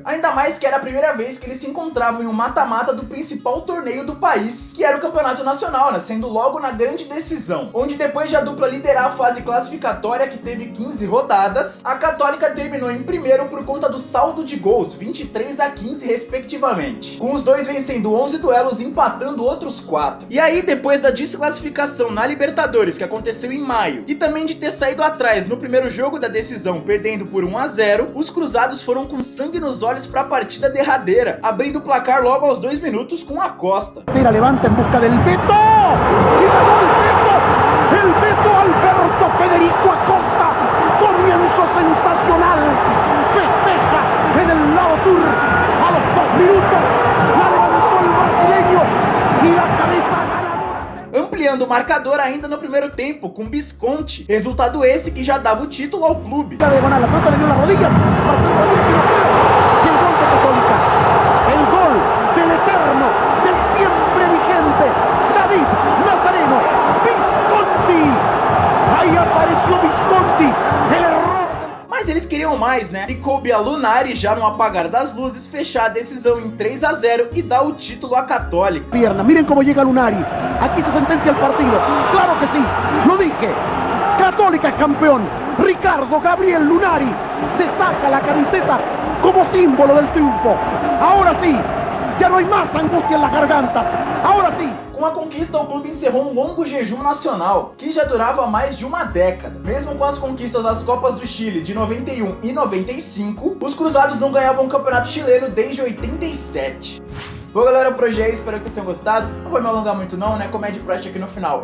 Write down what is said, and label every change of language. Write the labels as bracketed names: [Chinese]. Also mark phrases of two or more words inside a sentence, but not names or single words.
[Portuguese] Ainda mais que era a primeira vez que eles se encontravam em um mata-mata do principal torneio do país, que era o Campeonato Nacional, né, sendo logo na grande decisão, onde depois de a dupla liderar a fase classificatória, que teve 15 rodadas, a Católica terminou em primeiro por conta do saldo de gols, 23-15 respectivamente, com os dois vencendo 11 duelos e empatando outros 4. E aí, depois da desclassificação na Libertadores, que aconteceu em maio, e também de ter saído atrás no primeiro jogo da decisão, perdendo por 1-0, os cruzados foram com sangue nos olhos para a partida derradeira, abrindo o placar logo aos 2 minutos com a Costa. [Spanish] Levanta em busca del Beto! E el Beto Alberto Federico Acosta! Comienzo sensacional! Festeja en el lado sur a los 2 minutos, la levantó el brasileño y la cabeza ganadora. [Portuguese] Ampliando o marcador ainda no primeiro tempo com Visconti, resultado esse que já dava o título ao clube. [Spanish] La diagonal, la pelota le dio la rodilla, Marcelo Rodríguez que no puede, y el gol de Católica, el gol del eterno, del siempre vigente, David Nazareno, Visconti, ahí apareció Visconti, el error. [Portuguese] Mas eles queriam mais, né? E coube a Lunari, já no apagar das luzes, fechar a decisão em 3-0 e dar o título à Católica. [Spanish] Pierna, miren cómo llega Lunari, aquí se sentencia el partido, claro que sí, lo dije, Católica es campeón, Ricardo Gabriel Lunari se saca la camiseta como símbolo del triunfo, ahora sí, ya no hay más angustia en las gargantas, ahora sí. [Portuguese] Com a conquista, o clube encerrou um longo jejum nacional, que já durava mais de uma década. Mesmo com as conquistas das Copas do Chile de 91 e 95, os cruzados não ganhavam o campeonato chileno desde 87. Bom, galera, por hoje é isso, espero que vocês tenham gostado. Não vou me alongar muito não, né, comédia prática aqui no final.